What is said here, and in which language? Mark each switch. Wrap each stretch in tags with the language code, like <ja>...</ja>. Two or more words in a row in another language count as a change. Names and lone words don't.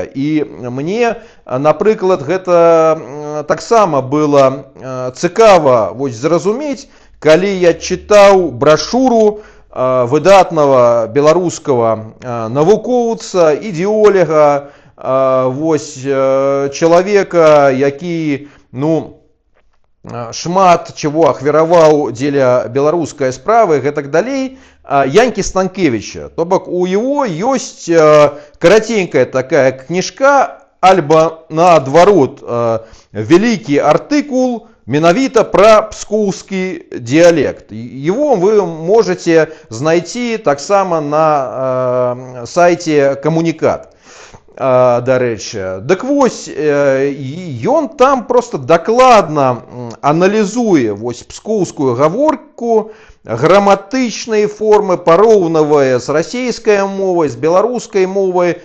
<be>І мне, напрыклад, гэта таксама было цікава вось зразумець, калі я чытаў брашуру выдатнага беларускага навукоўца, ідэоляга, вось чалавека, які, шмат чего ахвяраваў дзеля беларускай справы, гэтак далей, Янькі Станкевіча. То бок у яго ёсць караценькая такая кніжка, альбо наадварот вялікі артыкул менавіта пра пскоўскі дыялект.</be> <ru>Его вы можете</ru> <be>знайти таксама на сайце Камунікат. Дарэчы. Дык вось, ён там просто дакладна аналізуе вось пскоўскую гаворку, граматычнай формы, параўнавае з расійскай мовай, з беларускай мовай.</be>